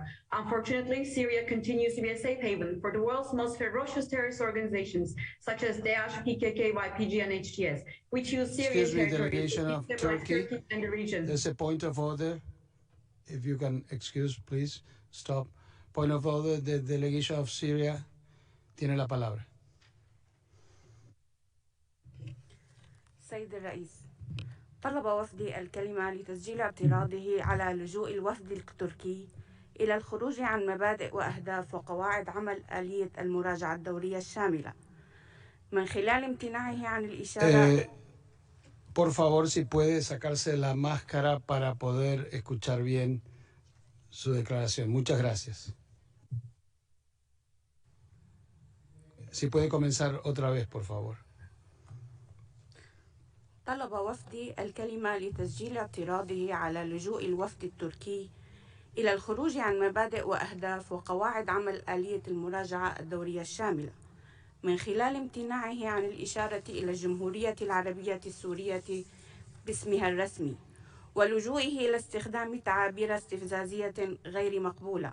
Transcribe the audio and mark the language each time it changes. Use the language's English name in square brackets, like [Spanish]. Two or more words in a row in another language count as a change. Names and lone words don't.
[English] Unfortunately, Syria continues to be a safe haven for the world's most ferocious terrorist organizations, such as Daesh, PKK, YPG, and HTS, which use Syrian territory Delegation of Turkey. and the region. There's a point of order. If you can excuse, please stop. Point of order, the delegation of Syria [Spanish] tiene la palabra. [Arabic] سيد الرئيس، طلب وفدي الكلمة لتسجيل اعتراضه على لجوء الوفد التركي إلى الخروج عن مبادئ وأهداف وقواعد عمل آلية المراجعة الدورية الشاملة من خلال امتناعه عن الإشارة. [Spanish] Por favor, si puede sacarse la máscara para poder escuchar bien su declaración. Muchas gracias. Si puede comenzar otra vez, por favor. [Arabic] طلب وفدي الكلمة لتسجيل اعتراضه على لجوء الوفد التركي إلى الخروج عن مبادئ وأهداف وقواعد عمل آلية المراجعة الدورية الشاملة من خلال امتناعه عن الإشارة إلى الجمهورية العربية السورية باسمها الرسمي ولجوئه إلى استخدام تعابير استفزازية غير مقبولة.